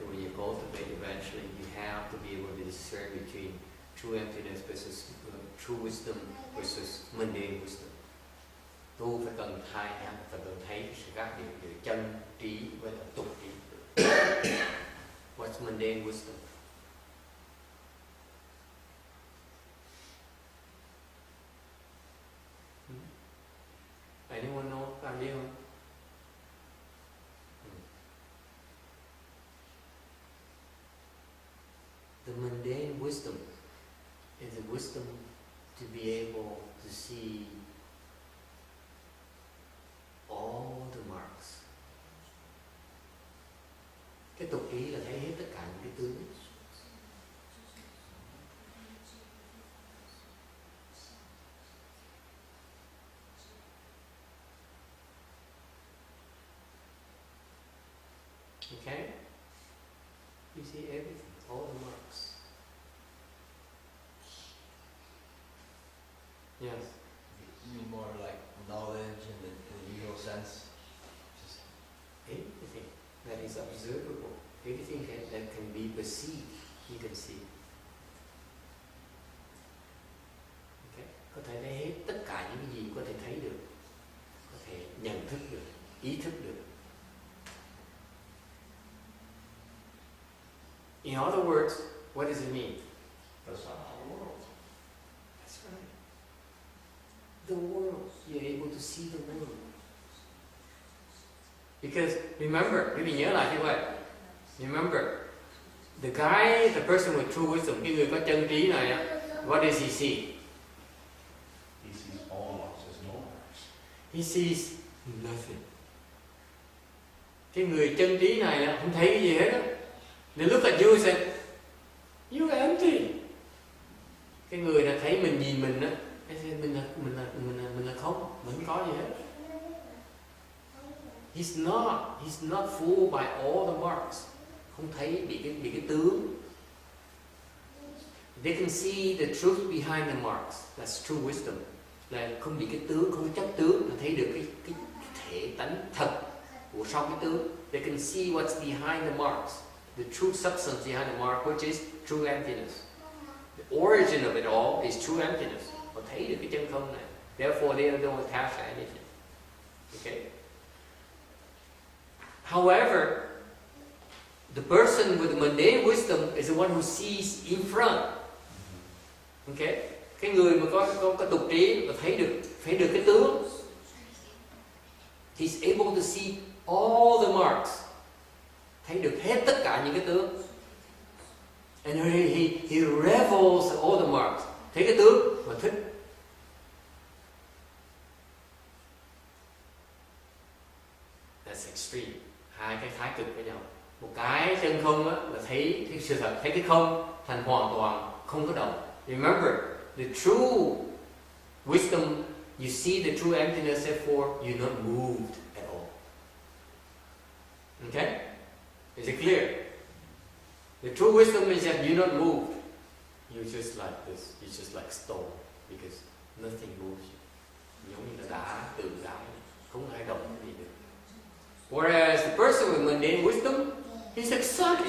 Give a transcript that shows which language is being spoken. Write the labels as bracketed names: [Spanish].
[English] When you cultivate, eventually you have to be able to discern between true emptiness versus true wisdom versus mundane wisdom. [Vietnamese] Tu phải cần hai em phải cần thấy sự khác biệt giữa chân trí với là tục trí. [English] What's mundane wisdom? Anyone know? [Vietnamese] Ai biết không? [English] The mundane wisdom is the wisdom to be able to see all the marks. [Vietnamese] Cái tục trí là thấy hết tất cả những cái tướng. [English] Okay? You see everything, all the marks. Yes. You mean more like knowledge in the usual sense? Just Everything that is observable, everything that can be perceived, you can see. Okay? [Vietnamese] Có thể thấy hết tất cả những cái gì có thể thấy được, có thể nhận thức được, ý thức được. [English] In other words, what does it mean? That's not our world. That's right. The world, you're able to see the world. Because remember, [Vietnamese] quý vị nhớ lại như vậy. [English] Remember, the person with true wisdom, [Vietnamese] cái người có chân trí này, [English] what does he see? He sees all marks as no marks. He sees nothing. [Vietnamese] Cái người chân trí này không thấy cái gì hết á. [English] They look at you and say, you're empty. [Vietnamese] Cái người đã thấy mình nhìn mình á, [English] they say, [Vietnamese] mình là không, mình không có gì hết. [English] He's not fooled by all the marks. [Vietnamese] Không thấy bị cái tướng. [English] They can see the truth behind the marks. That's true wisdom. [Vietnamese] Là không bị cái tướng, không chấp tướng, mà thấy được cái thể tánh thật của sau cái tướng. [English] They can see what's behind the marks. The true substance behind the mark, which is true emptiness. The origin of it all is true emptiness. [Vietnamese] Họ thấy được cái chân không này. [English] Therefore, they don't attach to anything. Okay. However, the person with mundane wisdom is the one who sees in front. Okay. [Vietnamese] Cái người mà có tục trí và thấy được cái tướng. [English] He's able to see all the marks. [Vietnamese] Thấy được hết tất cả những cái tướng. [English] And he revels at all the marks. [Vietnamese] Thấy cái tướng mà thích. [English] That's extreme. [Vietnamese] Hai cái thái cực với nhau. Một cái chân không á, là thấy cái sự thật, thấy cái không thành hoàn toàn không có động. [English] Remember, the true wisdom, you see the true emptiness, therefore you're not moved at all. Okay? Is it clear? The true wisdom is that you're not moved. You're just like this. You're just like stone, because nothing moves you. [Vietnamese] Giống như là đá, tượng đá, không ai động gì được. [English] Whereas the person with mundane wisdom, he's excited.